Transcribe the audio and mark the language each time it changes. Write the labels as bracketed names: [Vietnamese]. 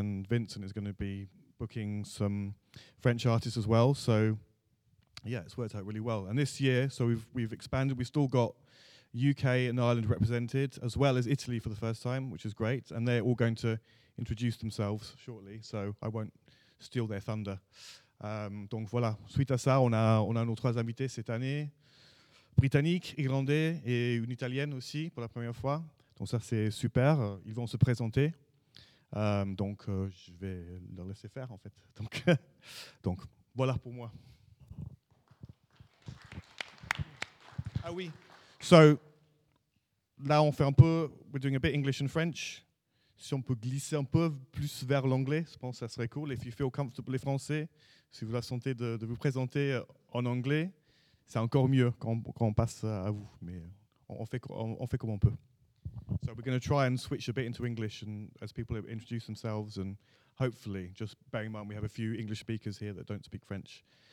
[English] And Vincent is going to be booking some French artists as well. So yeah, it's worked out really well. And this year, so we've expanded. We've still got UK and Ireland represented, as well as Italy for the first time, which is great. And they're all going to introduce themselves shortly, so I won't steal their thunder. [French] Donc voilà, suite à ça, on a nos trois invités cette année, britanniques, irlandais et une italienne aussi, pour la première fois. Donc ça, c'est super. Ils vont se présenter. Je vais leur laisser faire, en fait. Donc, donc voilà pour moi. Ah oui. [English] So, [French] là, on fait un peu, [English] we're doing a bit English and French. [French] Si on peut glisser un peu plus vers l'anglais, je pense que ça serait cool. [English] If you feel comfortable, [French] les Français, si vous la sentez de vous présenter en anglais, c'est encore mieux quand on passe à vous. Mais on fait comme on peut. [English] So, we're going to try and switch a bit into English and as people introduce themselves and hopefully, just bearing in mind, we have a few English speakers here that don't speak French.